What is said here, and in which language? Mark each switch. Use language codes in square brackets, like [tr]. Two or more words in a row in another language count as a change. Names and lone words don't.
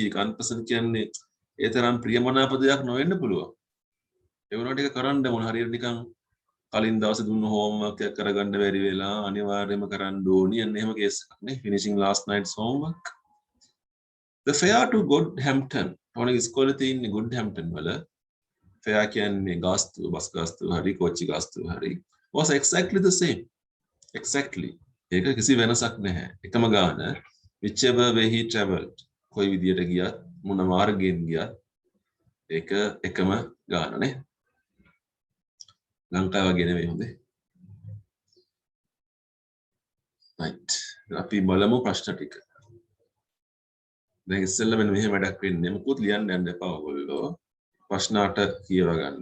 [si] Unpleasant කියන්නේ ඒ තරම් ප්‍රියමනාප දෙයක් නොවෙන්න පුළුවන්. ඒ වුණාට ඒක කරන්න මොන හරියට නිකන් කලින් දවසේ දුන්න homework එක කරගන්න බැරි වෙලා අනිවාර්යයෙන්ම කරන්න ඕනි අන්න එහෙම කේස් එකක් නේ. [en] Finishing last night's homework. The fare to Goodhampton. [si] Tony ඉස්කෝලේ තියෙන Goodhampton වල fare කියන්නේ ගාස්තුව, බස් ගාස්තුව හරි කෝච්චි ගාස්තුව හරි [en] was exactly the same. Exactly. [si] ඒක කිසි වෙනසක් නැහැ. එකම ගාන. [en] whichever way he traveled [si] කොයි විදියට ගියත් මොන මාර්ගයෙන් ගියත් ඒක එකම ගාන නේ ලංකාව වගේ නෙවෙයි හොඳේ right අපි බලමු ප්‍රශ්න ටික දැන් ඉස්සෙල්ලා මෙන්න මෙහෙම වැඩක් වෙන්නේ මොකුත් ලියන්න යන්න එපා ඔයගොල්ලෝ ප්‍රශ්න 8 කියව ගන්න